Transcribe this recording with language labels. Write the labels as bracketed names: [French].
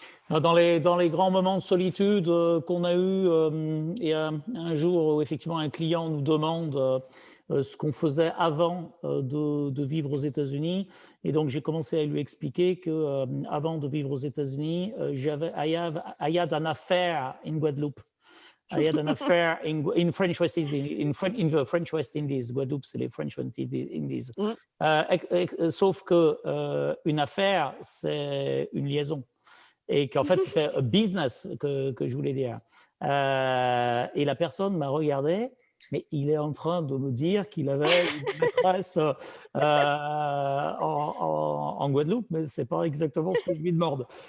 [French] Dans les grands moments de solitude qu'on a eu, et un jour où effectivement un client nous demande ce qu'on faisait avant de vivre aux États-Unis, et donc j'ai commencé à lui expliquer que avant de vivre aux États-Unis, [English] I had an affair in Guadeloupe. I had an affair in French West Indies, in the French West Indies. [French] Guadeloupe, c'est les French West Indies. Sauf que une affaire, c'est une liaison. Et qu'en fait, c'était un business que je voulais dire. Et la personne m'a regardé, mais il est en train de me dire qu'il avait une maîtresse en Guadeloupe, mais c'est pas exactement ce que je lui demande.